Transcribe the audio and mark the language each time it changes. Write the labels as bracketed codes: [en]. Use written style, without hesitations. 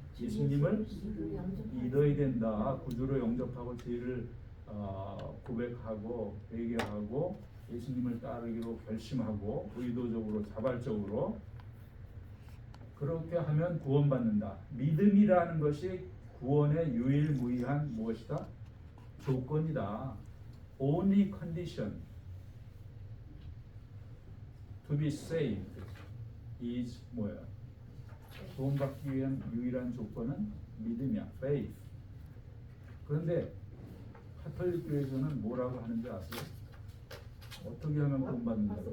[ko] 예수님을 믿어야 된다. 구주로 영접하고 죄를 고백하고 회개하고 예수님을 따르기로 결심하고 의도적으로 자발적으로 그렇게 하면 구원받는다. 믿음이라는 것이 구원의 유일무이한 무엇이다? 조건이다. [en] Only condition to be saved is [ko] 뭐야? 구원받기 위한 유일한 조건은 믿음이야. [en] faith. [ko] 그런데 카톨릭 교회에서는 뭐라고 하는지 아세요? 어떻게 하면 구원받는다고?